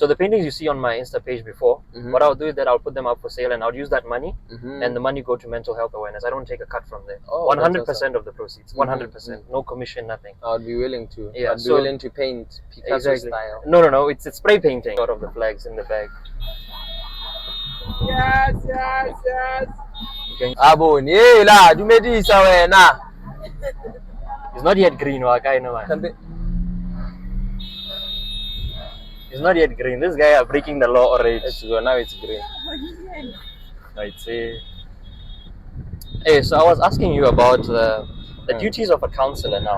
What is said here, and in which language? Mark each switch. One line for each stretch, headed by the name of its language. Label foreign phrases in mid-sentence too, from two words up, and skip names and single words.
English: So the paintings you see on my Insta page before, what I'll do is that I'll put them up for sale, and I'll use that money, and the money go to mental health awareness. I don't take a cut from there. 100% of the proceeds. 100%. No commission, nothing. I would be willing to. Yeah. I'd be willing to paint Picasso style. No. It's spray painting out of the flags in the bag. Yes. Abon,
Tswana: la, dumedisa wena.
English: It's not yet green, It's not yet green. This guy are breaking the law already. Now it's green. I'd say. Hey, so I was asking you about the duties of a councillor now.